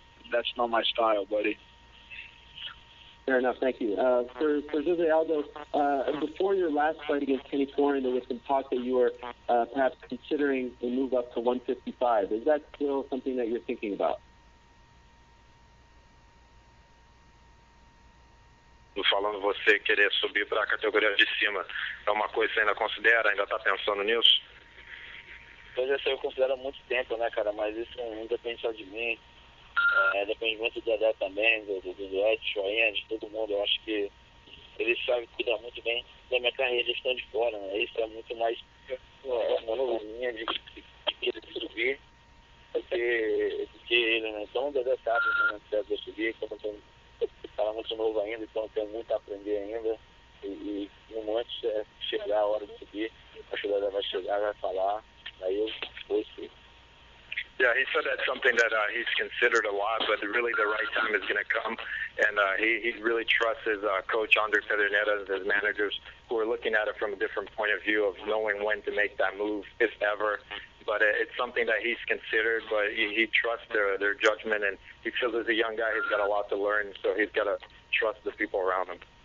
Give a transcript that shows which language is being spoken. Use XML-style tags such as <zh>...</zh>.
<en>That's not my style, buddy. Fair enough, thank you. For Jose Aldo, before your last fight against Kenny Florian, there was some talk that you were perhaps considering a move up to 155. Is that still something that you're thinking about?</en> <pt>Falando você querer subir para a categoria de cima, é uma coisa que você ainda considera, ainda está pensando nisso? Pois é, eu considero há muito tempo, né, cara, mas isso não depende só de mim, depende muito do Dedé também, do Edson, de todo mundo. Eu acho que eles sabem cuidar muito bem da minha carreira, eles estão de fora, né? Isso é muito mais uma linha de querer subir do que ele, né? Então o Dedé sabe, né, que eu subir, como tem cara muito novo ainda, então tem muito a aprender ainda, e no antes chegar a hora de subir, a Dedé vai chegar, vai falar, aí eu vou subir.</pt> <en>Yeah, he said that's something that he's considered a lot, but really the right time is going to come. And he really trusts his coach, Andre Pedernera, and his managers, who are looking at it from a different point of view of knowing when to make that move, if ever. But it's something that he's considered, but he trusts their judgment, and he feels as a young guy he's got a lot to learn, so he's got to trust the people around him.</en>